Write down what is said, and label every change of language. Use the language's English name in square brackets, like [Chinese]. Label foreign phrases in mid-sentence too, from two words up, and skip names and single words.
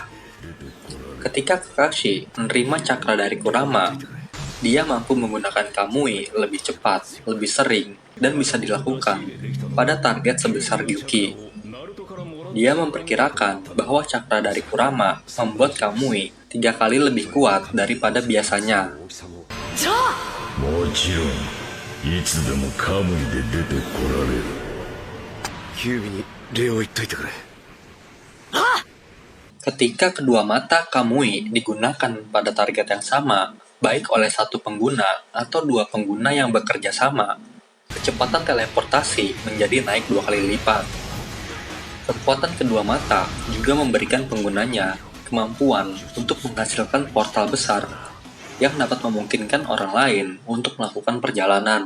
[Indonesian] Ketika Kakashi menerima cakra dari Kurama, dia mampu menggunakan Kamui lebih cepat, lebih sering, dan bisa dilakukan pada target sebesar Gyuki. Dia memperkirakan bahwa cakra dari Kurama membuat Kamui 3 kali lebih kuat daripada biasanya. [Japanese] もちろんいつでもカムイで出てこられる。キュービに礼を言っといてくれ。 [Indonesian] Ketika kedua mata Kamui digunakan pada target yang sama, baik oleh satu pengguna atau 2 pengguna yang bekerja sama, kecepatan teleportasi menjadi naik 2 kali lipat. Kekuatan kedua mata juga memberikan penggunanya kemampuan untuk menghasilkan portal besar yang dapat memungkinkan orang lain untuk melakukan perjalanan.